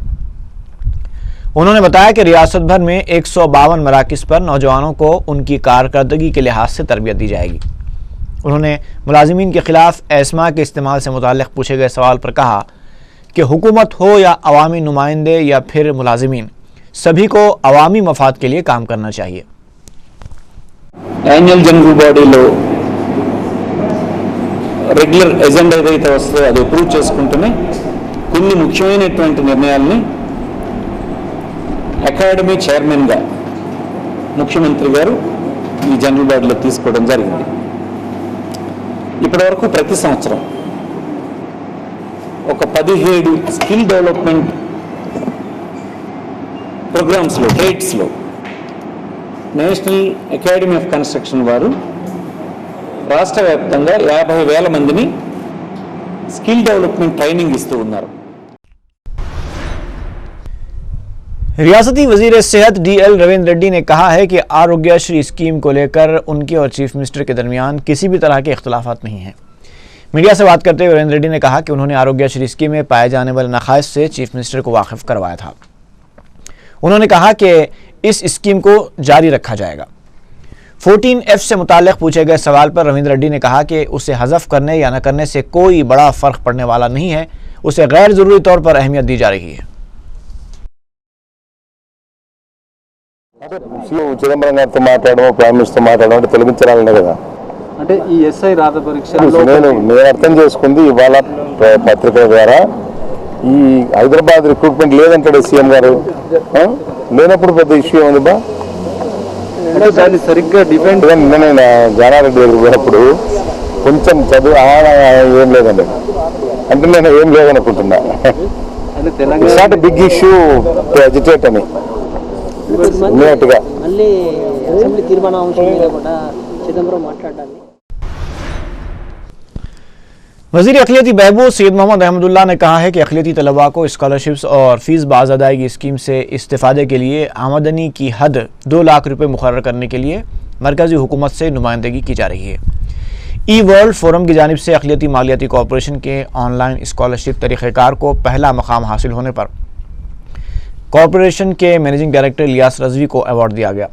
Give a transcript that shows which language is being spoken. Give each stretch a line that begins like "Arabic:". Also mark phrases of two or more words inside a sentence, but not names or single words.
Urdu: انہوں نے بتایا کہ ریاست بھر میں 152 مراکز پر نوجوانوں کو ان کی کارکردگی کے لحاظ سے تربیت دی جائے گی۔ انہوں نے ملازمین کے خلاف ایسما کے استعمال سے متعلق پوچھے گئے سوال پر کہا کہ حکومت ہو یا عوامی نمائندے یا پھر ملازمین، سبھی کو عوامی مفاد کے لیے کام کرنا چاہیے۔
English: annual general body
Telugu: రెగ్యులర్ ఎజెండా ఏదైతే వస్తుందో అది అప్రూవ్ చేసుకుంటూనే కొన్ని ముఖ్యమైనటువంటి నిర్ణయాల్ని
English: academy chairman
Telugu: ముఖ్యమంత్రి గారు ఈ
English: general body
Telugu: తీసుకోవడం జరిగింది। ఇప్పటివరకు ప్రతి సంవత్సరం ఒక 17
English: skill development programs trades
Telugu: నేషనల్ అకాడమీ ఆఫ్ కన్స్ట్రక్షన్ వారు రాష్ట్ర వ్యాప్తంగా 50,000 మందిని
English: skill development training
Telugu: ఇస్తూ ఉన్నారు।
Urdu: ریاستی وزیر صحت DL رویندر ریڈی نے کہا ہے کہ آروگیہ شری اسکیم کو لے کر ان کے اور
English: chief minister
Urdu: کے درمیان کسی بھی طرح کے اختلافات نہیں ہیں۔ میڈیا سے بات کرتے ہوئے رویندر ریڈی نے کہا کہ انہوں نے آروگیہ شری اسکیم میں پائے جانے والے نقائص سے
English: chief minister
Urdu: کو واقف کروایا تھا۔ انہوں نے کہا کہ اس اسکیم کو جاری رکھا جائے گا۔ 14F سے متعلق پوچھے گئے سوال پر رویندر ریڈی نے کہا کہ اسے حذف کرنے یا نہ کرنے سے کوئی بڑا فرق پڑنے والا نہیں ہے، اسے غیر ضروری طور پر اہمیت دی جا رہی ہے۔
Telugu: చిదంబరం గారితో మాట్లాడడం,
English: prime minister
Telugu: మాట్లాడడం అంటే తొలగించాలనే కదా। అంటే ఈ SI రాత పరీక్షలో నేను అర్థం చేసుకుంది ఇవాళ పత్రికల ద్వారా ఈ హైదరాబాద్ రిక్రూట్మెంట్ లేదంటాడు సీఎం గారు। లేనప్పుడు పెద్ద ఇష్యూ ఉంది బా। అంటే దాన్ని సరిగ్గా డిఫెండ్ నేను జానారెడ్డి దగ్గర పోయినప్పుడు కొంచెం చదువు ఏం లేదండి అంటే నేను ఏం లేదనుకుంటున్నా।
English: it's big issue to agitate
Telugu: అని మళ్ళీ అసెంబ్లీ తీర్మానం అంశం మీద కూడా చిదంబరం మాట్లాడాలి।
Urdu: وزیر اقلیتی بہبود سید محمد احمد اللہ نے کہا ہے کہ اقلیتی طلباء کو اسکالرشپس اور فیس باز ادائیگی اسکیم سے استفادے کے لیے آمدنی کی حد 2 لاکھ روپے مقرر کرنے کے لیے مرکزی حکومت سے نمائندگی کی جا رہی ہے۔ ای ورلڈ فورم کی جانب سے اقلیتی مالیاتی کارپوریشن کے
English: online scholarship
Urdu: طریقہ کار کو پہلا مقام حاصل ہونے پر کارپوریشن کے
English: managing director
Urdu: الیاس رضوی کو ایوارڈ دیا گیا۔